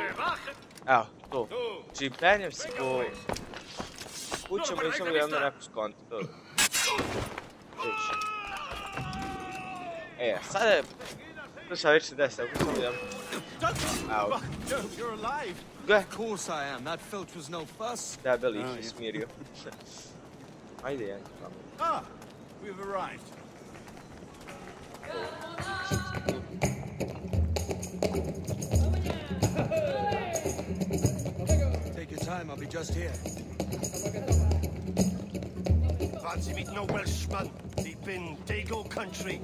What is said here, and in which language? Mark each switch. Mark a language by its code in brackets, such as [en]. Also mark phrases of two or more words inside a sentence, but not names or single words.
[hr] Evo, tu. Znači penjem se po kućama i samo da imam neku skonto. To. Viš. Sada je... To sam već se desi, ako samo da imam... Evo. Gle. [en] Of course I am. That filch was no fuss. [hr] Debeli ih je smirio. Ajde, jedan tamo. [en] Ah, we've arrived. Take your time, I'll be just here. Fancy meeting a Welshman deep in Dago country.